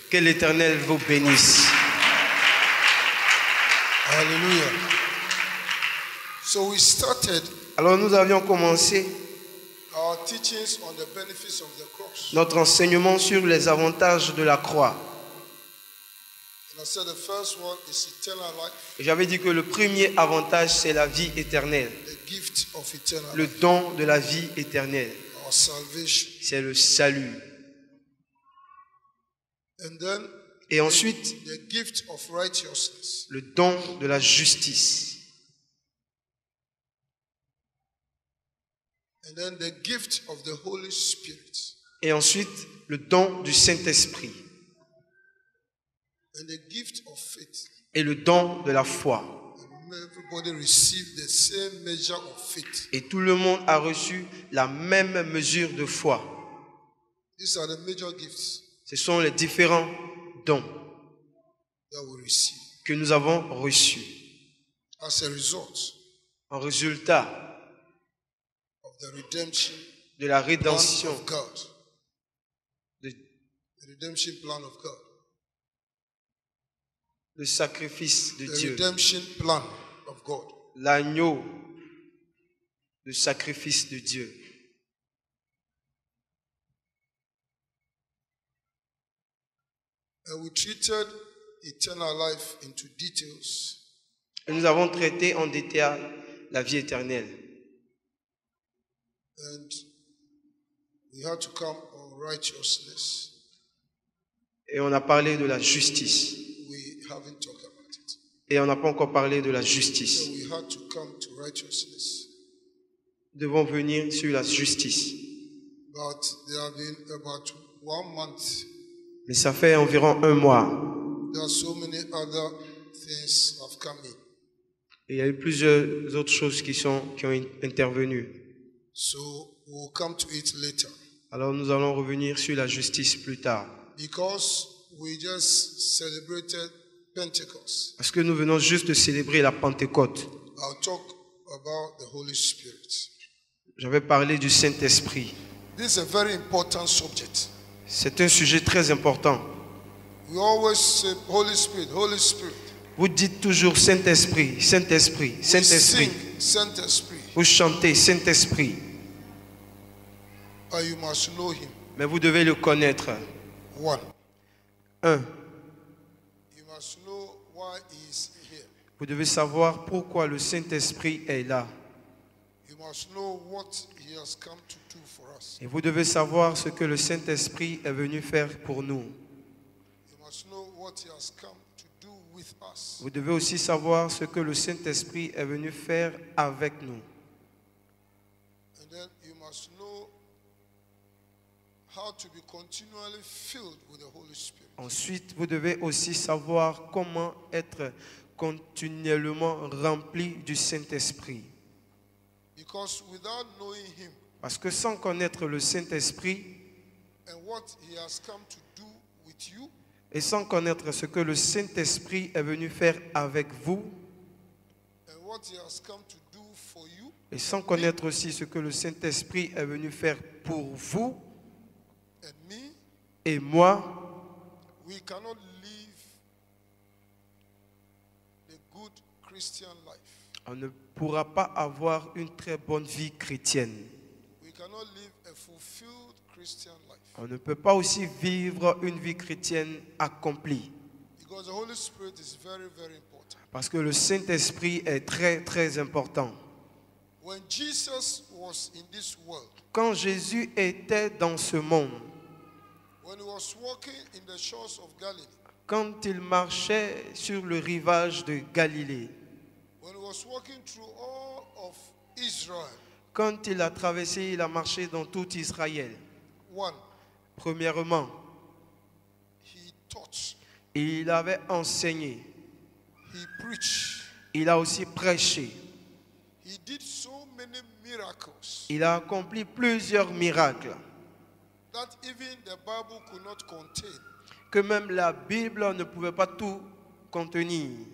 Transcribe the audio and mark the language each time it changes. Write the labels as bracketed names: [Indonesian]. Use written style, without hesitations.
[French] Que l'Éternel vous bénisse. [English] Hallelujah. So we started [French] Alors nous avions commencé [English] our teachings on the benefits of the cross. [French] notre enseignement sur les avantages de la croix. [English] And I said the first one is eternal life, [French] Et j'avais dit que le premier avantage, c'est la vie éternelle. [English] the gift of eternal [French] Le [English] life, [French] don de la vie éternelle. [English] our salvation. [French] C'est le salut. [English] And then [French] Et ensuite, [English] the gift of righteousness. [French] le don de la justice. [English] And then the gift of the Holy Spirit. [French] Et ensuite, le don du Saint-Esprit. [English] And the gift of faith. [French] Et le don de la foi. [English] And everybody received the same measure of faith. [French] Et tout le monde a reçu la même mesure de foi. [English] These are the major gifts [French] Ce sont les différents dons [English] that we receive. [French] que nous avons reçus. [English] As a result [French] En résultat [English] of the redemption [French] de la [English] plan [French] rédemption, [English] of God. [French] de, [English] The redemption plan of God. [French] le sacrifice de [English] The [French] Dieu, [English] redemption plan of God. [French] l'agneau, le sacrifice de Dieu. [English] And we treated eternal life into details. [French] Et nous avons traité en détail la vie éternelle. [English] And we had to come on righteousness. [French] Et on a parlé de la justice. [English] We haven't talked about it. [French] Et on n'a pas encore parlé de la justice. [English] So we had to come to righteousness. [French] Nous devons venir sur la justice. [English] But there have been about 1 month. [French] Mais ça fait environ 1 mois. [English] There are so many other things have come in. [French] Et il y a eu plusieurs autres choses qui ont intervenu. [English] So we'll come to it later. [French] Alors nous allons revenir sur la justice plus tard. [English] Because we just celebrated Pentecost. [French] Parce que nous venons juste de célébrer la Pentecôte. [English] I'll talk about the Holy Spirit. [French] J'avais parlé du Saint-Esprit. [English] This is a very important subject. [French] C'est un sujet très important. [English] We always say Holy Spirit, Holy Spirit. [French] Vous dites toujours Saint-Esprit, Saint-Esprit, [English] We [French] Saint-Esprit. [English] sing Saint-Esprit. [French] Vous chantez Saint-Esprit. [English] But you must know him. [French] Mais vous devez le connaître. [English] 1. [French] 1. [English] You must know why he is here. [French] Vous devez savoir pourquoi le Saint-Esprit est là. [English] You must know what he has come to do for us. [French] Et vous devez savoir ce que le Saint-Esprit est venu faire pour nous. [English] You must know what he has come to do with us. [French] Vous devez aussi savoir ce que le Saint-Esprit est venu faire avec nous. [English] And then you must know how to be continually filled with the Holy Spirit. [French] Ensuite, vous devez aussi savoir comment être continuellement rempli du Saint-Esprit. [English] Because without knowing him [French] Parce que sans connaître le Saint-Esprit [English] and what he has come to do with you, [French] et sans connaître ce que le Saint-Esprit est venu faire avec vous, [English] and what he has come to do for you, [French] et sans connaître aussi ce que le Saint-Esprit est venu faire pour vous [English] and me, [French] et moi, [English] we cannot live the good Christian life. [French] on ne pourra pas avoir une très bonne vie chrétienne. [English] We cannot live a fulfilled Christian life. [French] On ne peut pas aussi vivre une vie chrétienne accomplie. [English] Because the Holy Spirit is very, very important. [French] Parce que le Saint-Esprit est très, très important. [English] When Jesus was in this world, [French] Quand Jésus était dans ce monde, [English] when he was walking in the shores of Galilee, [French] quand il marchait sur le rivage de Galilée, [English] when he was walking through all of Israel, [French] quand il a traversé, il a marché dans tout Israël. [English] 1, [French] Premièrement, [English] he taught, [French] il avait enseigné, [English] he preached, [French] il a aussi prêché, [English] he did so many miracles [French] il a accompli plusieurs miracles [English] that even the Bible could not contain. [French] que même la Bible ne pouvait pas tout contenir.